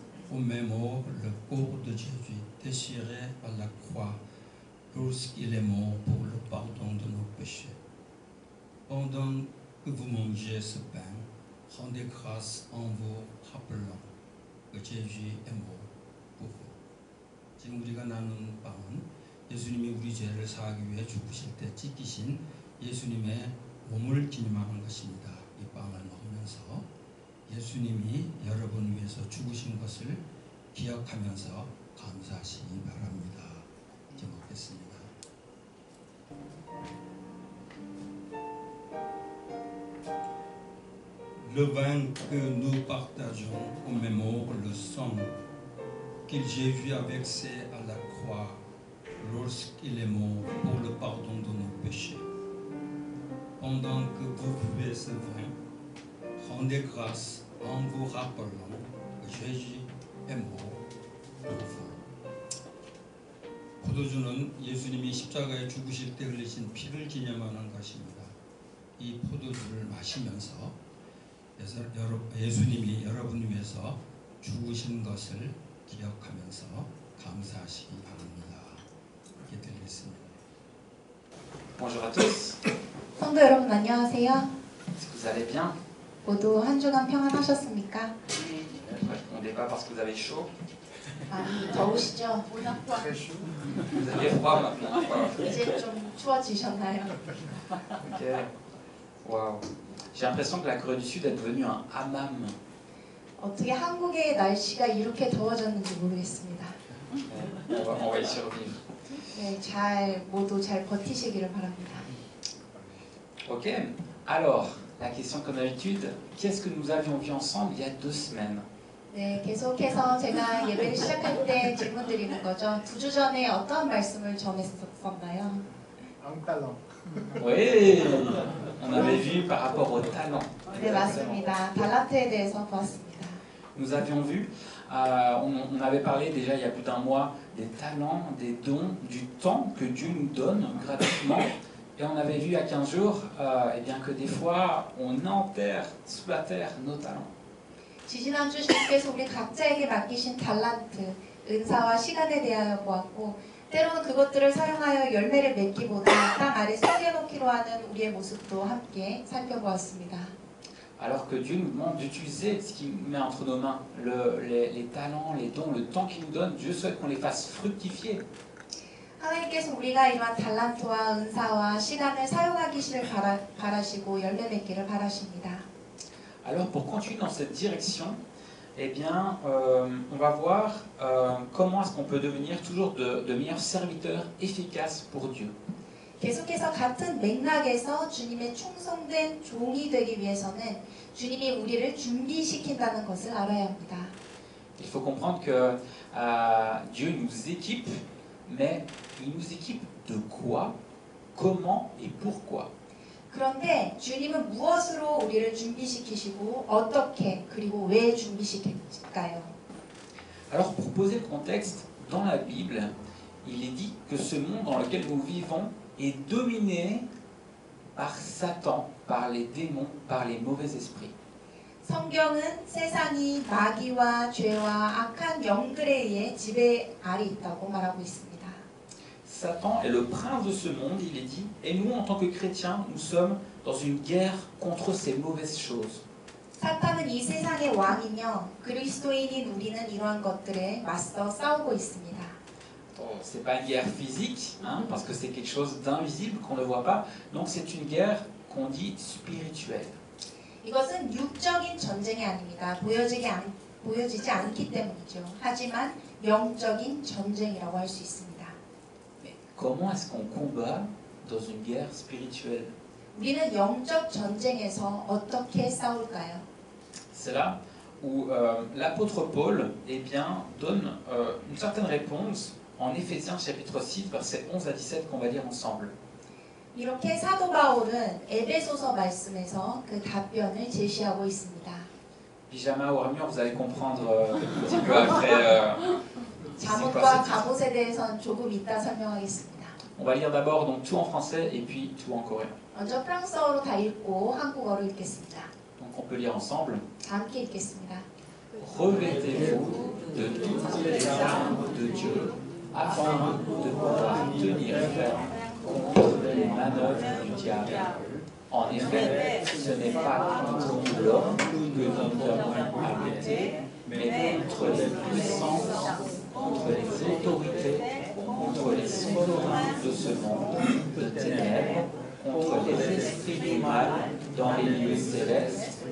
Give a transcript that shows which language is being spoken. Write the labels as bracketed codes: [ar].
[fr] on mémore le corps de Jésus déchiré à la croix lorsqu'il est mort pour le pardon de nos péchés. Pendant que vous mangez ce pain, rendez grâce en vous rappelant que Jésus est mort pour vous. [ko] 지금 우리가 나눈 빵은 예수님이 우리 죄를 사하기 위해 죽으실 때 찢기신 예수님의 몸을 기념하는 것입니다. 이 빵을 먹으면서 예수님이 여러분 위해서 죽으신 것을 기억하면서 감사하시기 바랍니다. 이제 먹겠습니다. [fr] Le vin que nous partageons commémore le sang que Jésus a versé à la croix lorsqu'il est mort pour le pardon de nos péchés. Pendant que vous buvez ce vin, rendez grâce en vous rappelant que Jésus est mort pour vous. [ko] 포도주는 예수님이 십자가에 죽으실 때 흘리신 피를 기념하는 것입니다. 이 포도주를 마시면서 예수님이 여러분 위해서 죽으신 것을 기억하면서 감사하시기 바랍니다. 이렇게 드리겠습니다. [fr] Bonjour à tous, [ko] 성도 여러분 안녕하세요. [fr] est-ce que vous allez bien? [ko] 모두 한 주간 평안하셨습니까? [fr] Ne répondez pas parce que vous avez chaud. [ko] 더우시죠? [fr] Vous avez froid maintenant. Voilà. [ko] 이제 좀 추워지셨나요? Ok. Waouh. [fr] J'ai l'impression que la Corée du Sud est devenue un hammam. [ko] 어떻게 한국의 날씨가 이렇게 더워졌는지 모르겠습니다. [fr] On va y survivre. [ko] 네, 모두 잘 버티시기를 바랍니다. Ok. [fr] Alors, la question comme d'habitude, qu'est-ce que nous avions vu ensemble il y a 2 semaines? [ko] 네, 계속해서 제가 예배를 시작할 때 질문 드리는 거죠. 2주 전에 어떤 말씀을 전했었나요? [fr] Oui, on avait vu par rapport au talent. [ko] 네, 맞습니다. 달란트에 대해서 보았습니다. [fr] Nous avions vu, on avait parlé déjà il y a plus d'1 mois des talents, des dons, du temps que Dieu nous donne gratuitement. Et on avait vu il y a 15 jours eh bien que des fois on enterre sous la terre nos talents. [ko] 지지난주 주님께서 우리 각자에게 맡기신 달란트, 은사와 시간에 대하여 보았고 때로는 그것들을 사용하여 열매를 맺기보다 땅 아래 숨겨놓기로 하는 우리의 모습도 함께 살펴보았습니다. [fr] Alors que Dieu nous demande d'utiliser ce qu'il met entre nos mains, les talents, les dons, le temps qu'il nous donne, Dieu souhaite qu'on les fasse fructifier. [ko] 하나님께서 우리가 이러한 달란트와 은사와 시간을 사용하기를 바라시고 열매 맺기를 바라십니다. [fr] Alors pour continuer dans cette direction, eh bien, on va voir comment est-ce qu'on peut devenir toujours de meilleurs serviteurs efficaces pour Dieu. [ko] 계속해서 같은 맥락에서 주님의 충성된 종이 되기 위해서는 주님이 우리를 준비시킨다는 것을 알아야 합니다. [fr] Il faut comprendre que Dieu nous équipe, mais il nous équipe de quoi, comment et pourquoi. [ko] 그런데 주님은 무엇으로 우리를 준비시키시고 어떻게 그리고 왜 준비시킬까요? [fr] Alors pour poser le contexte, dans la Bible, il est dit que ce monde dans lequel nous vivons est dominé par Satan, par les démons, par les mauvais esprits. [ko] 성경은 세상이 마귀와 죄와 악한 영들에 의해 지배 아래 있다고 말하고 있습니다. [fr] Satan est le prince de ce monde, il est dit, et nous en tant que chrétiens, nous sommes dans une guerre contre ces mauvaises choses. [ko] 사탄은 이 세상의 왕이며 그리스도인인 우리는 이러한 것들에 맞서 싸우고 있습니다. [fr] C'est pas une guerre physique, hein, parce que c'est quelque chose d'invisible qu'on ne voit pas. Donc c'est une guerre qu'on dit spirituelle. [ko] 이것은 육적인 전쟁이 아닙니다. 보여지지 않기 때문이죠. 하지만 영적인 전쟁이라고 할 수 있습니다. [fr] Mais comment est-ce qu'on combat dans une guerre spirituelle? [ko] 우리는 영적 전쟁에서 어떻게 싸울까요? [fr] C'est là où l'apôtre Paul eh bien, donne une certaine réponse en Éphésiens chapitre 6, versets 11 à 17 qu'on va lire ensemble. [ko] 이렇게 사도 바울은 에베소서 말씀에서 그 답변을 제시하고 있습니다. [fr] Pyjama ou armure, vous allez comprendre un petit peu après. [ko] 잠옷과 갑옷에 대해서는 조금 이따 설명하겠습니다. [fr] On va lire d'abord donc tout en français et puis tout en coréen. [ko] 먼저 프랑스어로 다 읽고 한국어로 읽겠습니다. [fr] Donc on peut lire ensemble. [ko] 함께 읽겠습니다. [fr] Revêtez-vous de toutes les armes de Dieu, afin de pouvoir tenir ferme contre les manœuvres du diable. En effet, ce n'est pas contre l'homme que nous avons à lutter, mais contre les puissances, contre les autorités, contre les souverains de ce monde de ténèbres, contre les esprits du mal dans les lieux célestes.